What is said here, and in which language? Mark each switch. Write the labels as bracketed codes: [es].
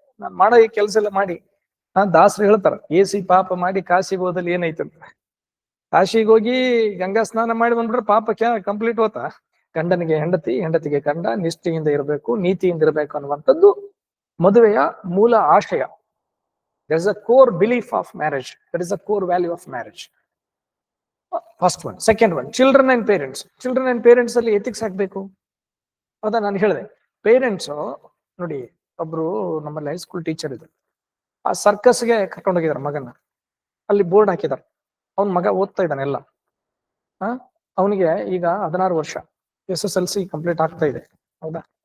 [kn] ನಾನು ಮಾಡೋ ಈ ಕೆಲಸ ಎಲ್ಲ ಮಾಡಿ, ದಾಸರು ಹೇಳ್ತಾರ, ಏಸಿ ಪಾಪ ಮಾಡಿ ಕಾಶಿಗೆ ಹೋದಲ್ಲಿ ಏನೈತಂತ. ಕಾಶಿಗೆ ಹೋಗಿ ಗಂಗಾ ಸ್ನಾನ ಮಾಡಿ ಬಂದ್ಬಿಟ್ರೆ ಪಾಪ ಕಂಪ್ಲೀಟ್ ಹೋತಾ? ಗಂಡನಿಗೆ ಹೆಂಡತಿ, ಹೆಂಡತಿಗೆ ಗಂಡ, ನಿಷ್ಠೆಯಿಂದ ಇರಬೇಕು, ನೀತಿಯಿಂದ ಇರಬೇಕು ಅನ್ನುವಂಥದ್ದು ಮದುವೆಯ ಮೂಲ ಆಶಯ. [en] There is a core belief of marriage. That is a core value of marriage. First one. Second one, children and parents. Children and parents [kn] ಅಲ್ಲಿ ಎಥಿಕ್ಸ್ ಆಗ್ಬೇಕು. ಹೌದಾ? ನಾನು ಹೇಳಿದೆ, ಪೇರೆಂಟ್ಸ್ ನೋಡಿ, ಒಬ್ರು ನಮ್ಮಲ್ಲಿ ಹೈಸ್ಕೂಲ್ ಟೀಚರ್ ಇದ್ರು. ಆ ಸರ್ಕಸ್ಗೆ ಕರ್ಕೊಂಡೋಗಿದಾರೆ ಮಗನ. ಅಲ್ಲಿ ಬೋರ್ಡ್ ಹಾಕಿದಾರೆ, ಅವನ್ ಮಗ ಓದ್ತಾ ಇದ್ದಾನೆ ಎಲ್ಲ. ಅವನಿಗೆ ಈಗ 16 ವರ್ಷ, SSLC ಕಂಪ್ಲೀಟ್ ಆಗ್ತಾ ಇದೆ. ಹೌದಾ?